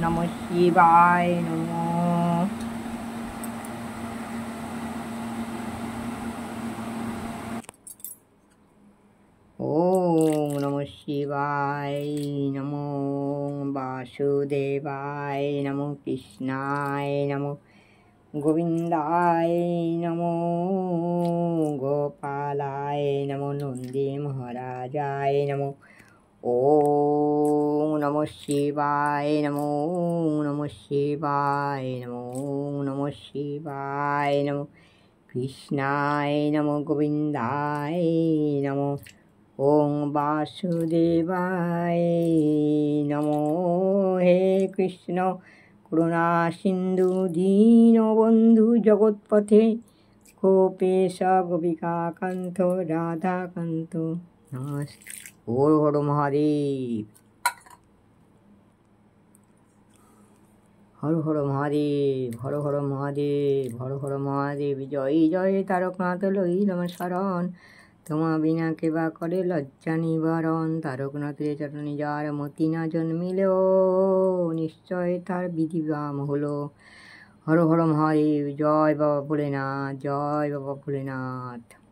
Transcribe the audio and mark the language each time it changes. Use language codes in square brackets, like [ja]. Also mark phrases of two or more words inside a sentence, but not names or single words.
[sa] শিবায় নমো। ওম নমঃ শিবায় নমো, বাসুদেবায় নমো, কৃষ্ণায় নমো, গোবিন্দায় নমো, গোপালায় নমো, নন্দী মহারাজায় নমো। ওম নমঃ শিবায় নমো, নমঃ শিবায় নমো, নমঃ শিবায় নমো, কৃষ্ণায় নমো, গোবিন্দায় নমো। ওম বাসুদেবায় নমো। হে কৃষ্ণ করুণা সিন্ধু দীনবন্ধু জগৎপথে গোপেশ গোপিকাকান্ত রাধাকান্ত নমস্তে। হর হর মহাদেব, হর হর মহাদেব, হর হর মহাদেব, হর হর মহাদেব। [bn] জয় জয় তারকনাথ লইলাম শরণ, তোমা বিনা কেবা করে লজ্জা নিবারণ। তারকনাথের চরণে যার মতি না জন্মিলেও, নিশ্চয় তার বিধিবাম হলো। [sa] হর হর মহাদেব, [bn] জয় বাবা ভোলেনাথ, জয় বাবা ভোলেনাথ।